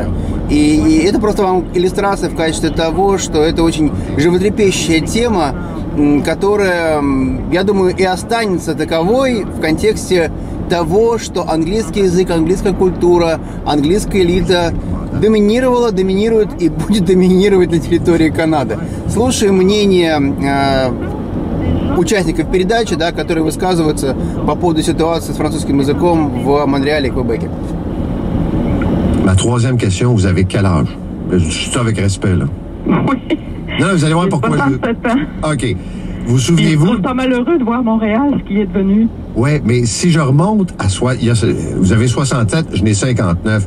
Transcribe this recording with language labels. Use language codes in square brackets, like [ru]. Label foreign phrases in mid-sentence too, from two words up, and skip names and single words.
[ru] И это просто вам иллюстрация в качестве того, что это очень животрепещущая тема, которая, я думаю, и останется таковой в контексте того, что английский язык, английская культура, английская элита доминировала, доминирует и будет доминировать на территории Канады. Слушаем мнение участников передачи, да, которые высказываются по поводу ситуации с французским языком в Монреале и Квебеке. [fr] Ma troisième question, vous avez quel âge? Je dis ça avec respect, là. Oui. Non, vous allez voir pourquoi. 67 ans. OK. Vous souvenez-vous? Je suis pas malheureux de voir Montréal, ce qui est devenu. Oui, mais si je remonte à vous avez 67, je n'ai 59.